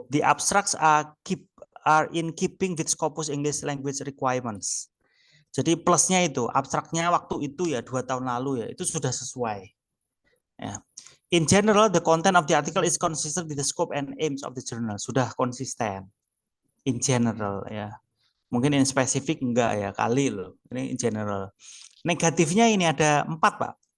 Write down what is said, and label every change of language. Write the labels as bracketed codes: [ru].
[en] The abstracts are in keeping with Scopus English Language Requirements. [id] Jadi plusnya itu, abstraknya waktu itu ya 2 tahun lalu ya, itu sudah sesuai. Ya. [en] In general, the content of the article is consistent with the scope and aims of the journal. [id] Sudah konsisten. [en] In general [id] ya. Mungkin in spesifik enggak ya, kali loh. Ini [en] in general. [id] Negatifnya ini ada 4 Pak.